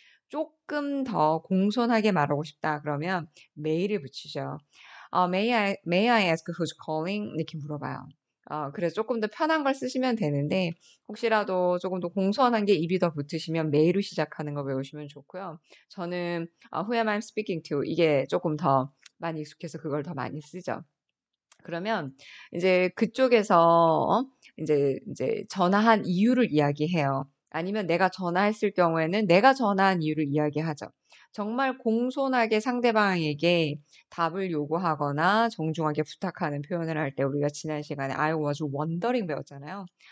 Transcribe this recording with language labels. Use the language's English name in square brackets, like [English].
[Korean] 조금 더 공손하게 말하고 싶다 그러면 메일을 붙이죠. [English] may I ask who's calling? [Korean] 이렇게 물어봐요. 그래서 조금 더 편한 걸 쓰시면 되는데 혹시라도 조금 더 공손한 게 입이 더 붙으시면 메일로 시작하는 거 외우시면 좋고요. 저는 [English] Who am I speaking to? [Korean] 이게 조금 더 많이 익숙해서 그걸 더 많이 쓰죠. 그러면 이제 그쪽에서 이제 전화한 이유를 이야기해요. 아니면 내가 전화했을 경우에는 내가 전화한 이유를 이야기하죠. 정말 공손하게 상대방에게 답을 요구하거나 정중하게 부탁하는 표현을 할 때 우리가 지난 시간에 [English] I was wondering [Korean] 배웠잖아요.